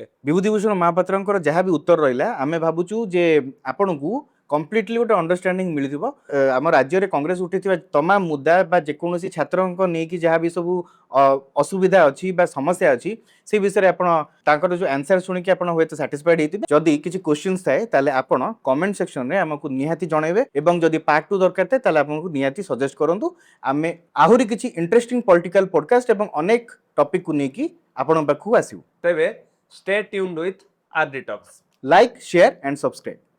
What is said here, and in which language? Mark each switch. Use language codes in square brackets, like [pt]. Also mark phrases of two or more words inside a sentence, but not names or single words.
[or] ବିଭୂତିଭୂଷଣ ମହାପାତ୍ରଙ୍କର ଯାହା ବି ଉତ୍ତର ରହିଲା ଆମେ ଭାବୁଛୁ ଯେ ଆପଣଙ୍କୁ କମ୍ପ୍ଲିଟଲି ଗୋଟେ ଅଣ୍ଡରଷ୍ଟାଣ୍ଡିଂ ମିଳିଥିବ ଆମ ରାଜ୍ୟରେ କଂଗ୍ରେସ ଉଠିଥିବା ତମାମ ମୁଦ୍ଦା ବା ଯେକୌଣସି ଛାତ୍ରଙ୍କ ନେଇକି ଯାହା ବି ସବୁ ଅସୁବିଧା ଅଛି ବା ସମସ୍ୟା ଅଛି ସେ ବିଷୟରେ ଆପଣ ତାଙ୍କର ଯୋଉ ଆନ୍ସର ଶୁଣିକି ଆପଣ ହୁଏତ ସାଟିସ୍ଫାଇଡ୍ ହେଇଥିବେ। ଯଦି କିଛି କ୍ୱେଶ୍ଚିନ୍ସ ଥାଏ ତାହେଲେ ଆପଣ [en] comment sectionରେ [or] ଆମକୁ ନିହାତି ଜଣାଇବେ ଏବଂ ଯଦି ପାର୍ଟ 2 ଦରକାର ଥାଏ ତାହେଲେ ଆପଣଙ୍କୁ ନିହାତି ସଜେଷ୍ଟ କରନ୍ତୁ। ଆମେ ଆହୁରି କିଛି [en] interesting political podcast [or] ଏବଂ ଅନେକ ଟପିକକୁ ନେଇକି ଆପଣଙ୍କ ପାଖକୁ ଆସିବୁ। [en] ତେବେ stay tuned with RD Talks. like share and subscribe.